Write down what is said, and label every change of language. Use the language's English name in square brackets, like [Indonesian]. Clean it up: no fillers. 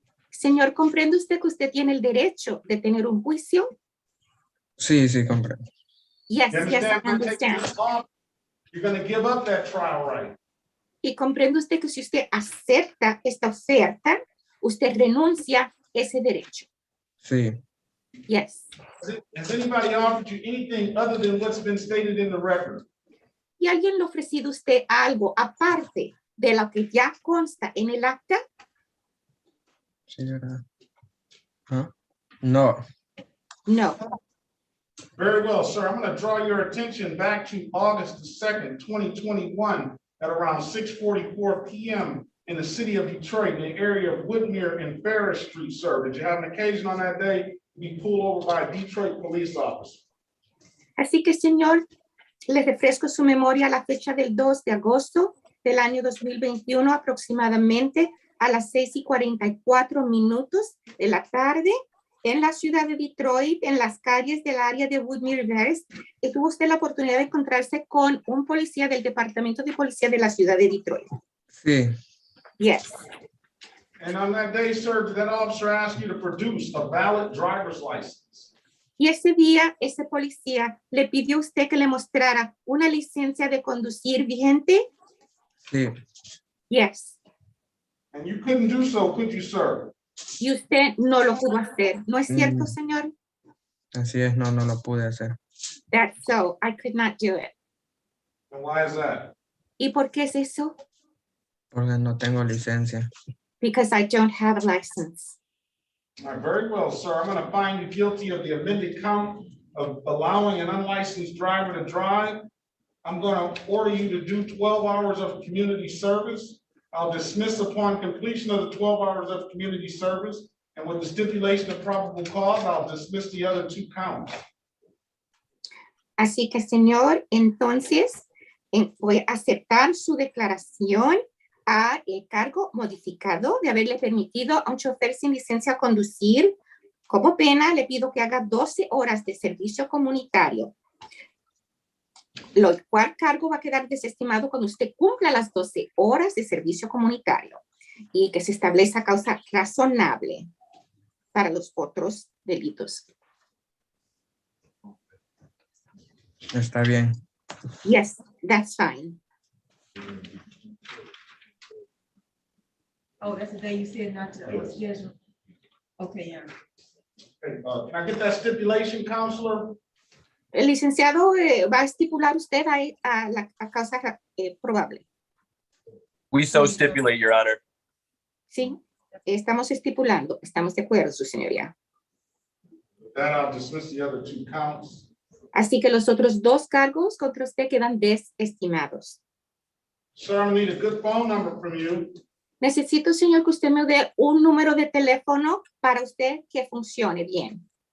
[Spanish] Señor, ¿comprende usted que usted tiene el derecho de tener un juicio? sí, sí, comprendo. [English] Yes, You yes, I understand by taking understand. this off, you're going to give up that trial right? [Spanish] Y comprende usted que si usted acepta esta oferta, usted renuncia a ese derecho. Sí, [English] Yes. Has anybody offered you anything other than what's been stated in the record? [Spanish] ¿Y alguien le ha ofrecido a usted algo aparte de lo que ya consta en el acta? señora. ¿Ah? No, [English] No. Very well, sir. I'm going to draw your attention back to August the 2nd, 2021 at around 6:44 p.m. in the city of Detroit, in the area of Woodmere and Ferris Street, sir. Did you have an occasion on that day to be pulled over by a Detroit police officer? [Spanish] Así que, señor, le refresco su memoria a la fecha del 2 de agosto del año 2021, aproximadamente a las 6:44 de la tarde, en la ciudad de Detroit, en las calles del área de Woodmere Ferris, y tuvo usted la oportunidad de encontrarse con un policía del Departamento de Policía de la ciudad de Detroit. sí, [English] Yes. And on that day, sir, did that officer ask you to produce a valid driver's license? [Spanish] Y ese día, ese policía le pidió a usted que le mostrara una licencia de conducir vigente. sí, [English] Yes. And you couldn't do so, could you, sir? [Spanish] Y usted no lo pudo hacer. ¿No es cierto, señor? así es, no, no lo pude hacer. [English] That's so. I could not do it. And why is that? [Spanish] ¿Y por qué es eso? Porque no tengo licencia. [English] Because I don't have a license. All right, very well, sir. I'm going to find you guilty of the amended count of allowing an unlicensed driver to drive. I'm going to order you to do 12 hours of community service. I'll dismiss upon completion of the 12 hours of community service, And with the stipulation of probable cause, I'll dismiss the other 2 counts. [Spanish] Así que, señor, entonces voy a aceptar su declaración a el cargo modificado de haberle permitido a un chofer sin licencia conducir. Como pena, le pido que haga 12 horas de servicio comunitario, lo cual cargo va a quedar desestimado cuando usted cumpla las 12 horas de servicio comunitario y que se establezca causa razonable para los otros delitos. Está bien. [English] Yes, that's fine. Oh, that's the day you said not to schedule. Okay, yeah. Can I get that stipulation, Counselor? [Spanish] El licenciado va a estipular usted a la causa probable. [English] We so stipulate, Your Honor. [Spanish] Sí, estamos estipulando. Estamos de acuerdo, su señoría. [English] With that, I'll dismiss the other 2 counts. [Spanish] Así que los otros 2 cargos contra usted quedan desestimados. [English] Sir, I need a good phone number from you. [Spanish] Necesito, señor, que usted me dé un número de teléfono para usted que funcione bien.